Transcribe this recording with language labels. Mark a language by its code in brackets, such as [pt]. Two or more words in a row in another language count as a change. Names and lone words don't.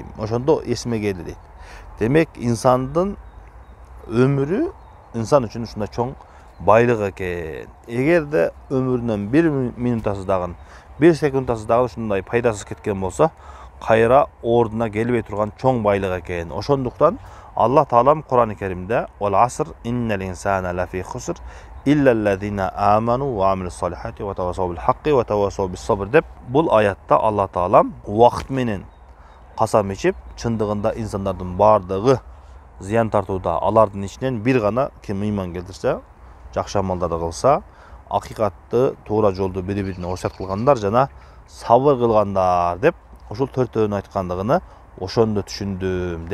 [ky] Ошондо эсиме келди дейт. Демек инсандын өмүрү инсан үчүн ушундай чоң байлык экен. Эгерде өмүрүнөн бир минутасы дагы, бир секундасы дагы ушундай пайдасыз кеткен болсо, кайра ордуна келбей турган чоң байлык экен. Ошондуктан Алла Таалам Кур'ан-ы Керимде [ar] "والعصر إن الإنسان لفي خسر إلا الذين آمنوا وعملوا الصالحات وتواصوا بالحق وتواصوا بالصبر" [ky] деп бул аятта Алла Таалам убакыт менен касам ичип, чындыгында инсандардын бардыгы зыян тартууда. Алардын ичинен бир гана ким ыйман келтирсе, жакшы амалдарды кылса, акыйкатты, туура жолду бири-бирине осуят кылгандар жана сабыр кылгандар деп ушул төртөөнү айткандыгыны ошондо түшүндүм.